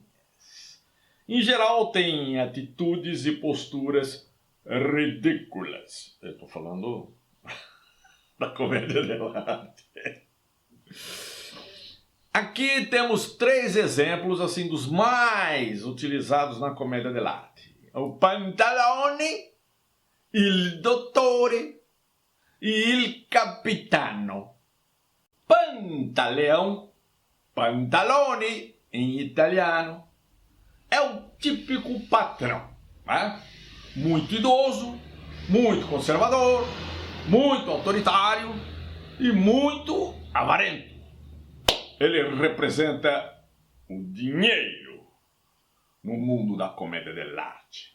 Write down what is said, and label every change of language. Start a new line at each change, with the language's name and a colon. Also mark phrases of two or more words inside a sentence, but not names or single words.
Portuguese: Em geral, têm atitudes e posturas ridículas. Eu estou falando da comédia dell'arte. Aqui temos 3 exemplos assim dos mais utilizados na comédia dell'arte: o Pantalone,
Italian: il dottore e il capitano.
Portuguese: Pantaleão, pantalone em italiano, é o típico patrão, muito idoso, muito conservador, muito autoritário e muito avarento. Ele representa o dinheiro no mundo da comédia dell'arte.